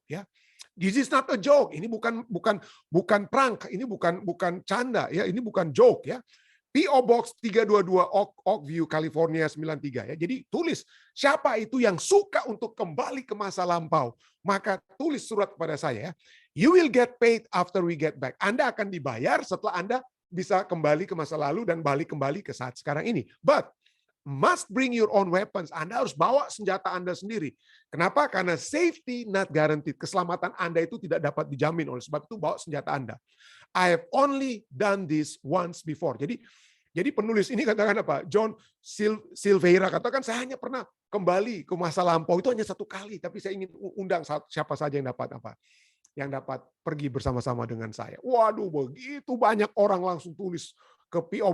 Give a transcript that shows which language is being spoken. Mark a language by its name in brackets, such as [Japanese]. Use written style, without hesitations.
[English] Ya, this is not a joke. [Indonesian] Ini bukan prank. Ini bukan canda. Ya, ini bukan joke. Ya, P.O. Box 322 Oakview, California 93. Ya, jadi tulis siapa itu yang suka untuk kembali ke masa lampau. Maka tulis surat kepada saya. [English] You will get paid after we get back. [Indonesian] Anda akan dibayar setelah Anda bisa kembali ke masa lalu dan balik kembali ke saat sekarang ini. [English] But must bring your own weapons. [Indonesian] Anda harus bawa senjata Anda sendiri. Kenapa? Karena [English] safety not guaranteed. [Indonesian] Keselamatan Anda itu tidak dapat dijamin. Oleh sebab itu bawa senjata Anda. [English] I have only done this once before. [Indonesian] Jadi penulis ini katakan apa? John Silveira katakan, saya hanya pernah kembali ke masa lampau itu hanya satu kali. Tapi saya ingin undang siapa saja yang dapat pergi bersama-sama dengan saya. Waduh, begitu banyak orang langsung tulis ke P.O.